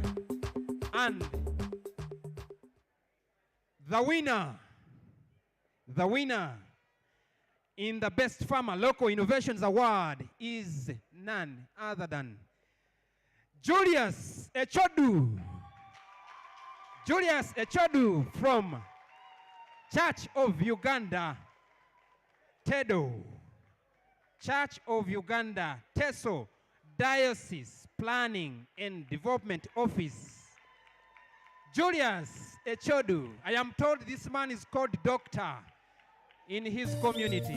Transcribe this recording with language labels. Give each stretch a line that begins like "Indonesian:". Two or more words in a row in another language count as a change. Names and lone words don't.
English: And the winner in the Best Farmer Local Innovations Award is none other than Julius Echodu. Julius Echodu from Church of Uganda, Tedo. Church of Uganda, Teso, Diocese Planning and Development Office. Julius Echodu. I am told this man is called Doctor in his community.